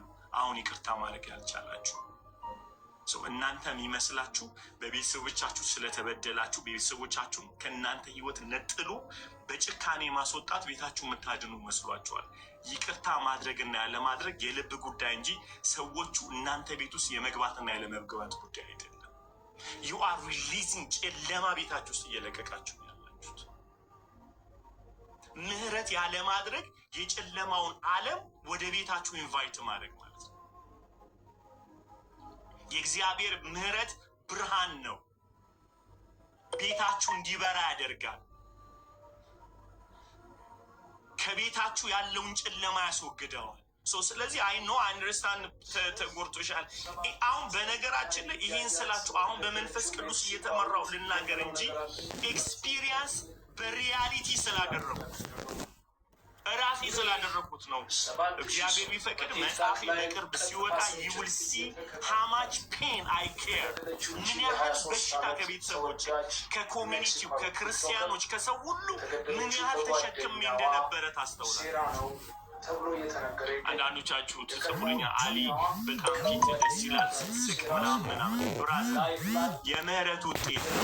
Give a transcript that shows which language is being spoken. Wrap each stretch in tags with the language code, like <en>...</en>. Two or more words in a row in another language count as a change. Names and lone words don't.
<am>አሁን ይቅርታ ማድረግ ያልቻላችሁ እናንተ የሚመስላችሁ በቤተሰቦቻችሁ ስለተበደላችሁ ቤተሰቦቻችሁን ከእናንተ ህይወት ነጥሎ በጭካኔ ማስወጣት ቤታችሁ የምታድኑ መስሏችኋል። ይቅርታ ማድረግና ያለማድረግ የልብ ጉዳይ እንጂ ሰዎቹ እናንተ ቤት ውስጥ የመግባትና ያለመግባት ጉዳይ አይደለም።</am> <en>you are releasing</en> <am>ጨለማ ቤታችሁ ውስጥ እየለቀቃችሁ ያላችሁት። ምህረት ያለማድረግ የጨለማውን ዓለም ወደ ቤታችሁ ኢንቫይት ማድረግ ማለት ነው። የእግዚአብሔር ምህረት ብርሃን ነው። ቤታችሁ እንዲበራ ያደርጋል። ከቤታችሁ ያለውን ጨለማ ያስወግደዋል። ስለዚህ</am> <en>I know understand</en> <am>ተጎርቶሻል። አሁን በነገራችን ላይ ይሄን ስላችሁ አሁን በመንፈስ ቅዱስ እየተመራው ልናገር እንጂ ኤክስፒሪየንስ በሪያሊቲ ስላደረኩት ራሴ ስላደረኩት ነው። እግዚአብሔር ቢፈቅድ መጽሐፌ በቅርብ ሲወጣ</am> <en>you will see how much pain I care።</en> <am>ምን ያህል በሽታ ከቤተሰቦች፣ ከኮሚኒቲው፣ ከክርስቲያኖች፣ ከሰው ሁሉ ምን ያህል ተሸክሜ እንደነበረ ታስተውላለህ። አንዳንዶቻችሁ ትጽፉልኛ አሊ በጣም ፊት ደስ ይላል ስትስቅ ምናምን ብራዘር የምህረት ውጤት</am>